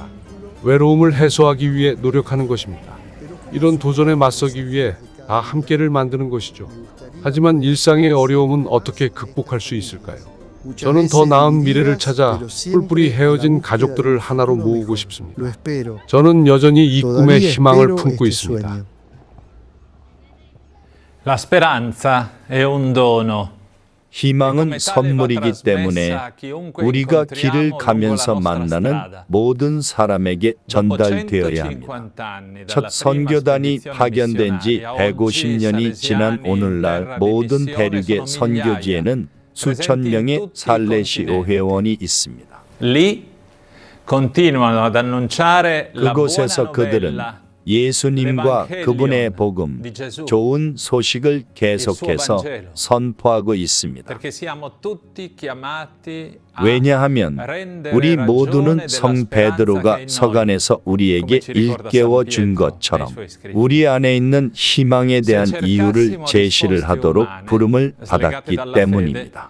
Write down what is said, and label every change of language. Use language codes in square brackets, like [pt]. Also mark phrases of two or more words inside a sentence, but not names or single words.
[ko] 외로움을 해소하기 위해 노력하는 것입니다. 이런 도전에 맞서기 위해 다 함께를 만드는 것이죠. 하지만 일상의 어려움은 어떻게 극복할 수 있을까요? 저는 더 나은 미래를 찾아 뿔뿔이 헤어진 가족들을 하나로 모으고 싶습니다. 저는 여전히 이 꿈에 희망을 품고 있습니다. [it] La speranza è un dono. [ko] 희망은 선물이기 때문에 우리가 길을 가면서 만나는 모든 사람에게 전달되어야 합니다. 첫 선교단이 파견된 지 150년이 지난 오늘날 모든 대륙의 선교지에는 수천 명의 살레시오 회원이 있습니다. [it] Lì continuano ad annunciare la buona [ko] 그곳에서 그들은 [it] novella. [ko] 예수님과 그분의 복음, 좋은 소식을 계속해서 선포하고 있습니다. 왜냐하면 우리 모두는 성 베드로가 서간에서 우리에게 일깨워 준 것처럼 우리 안에 있는 희망에 대한 이유를 제시를 하도록 부름을 받았기 때문입니다.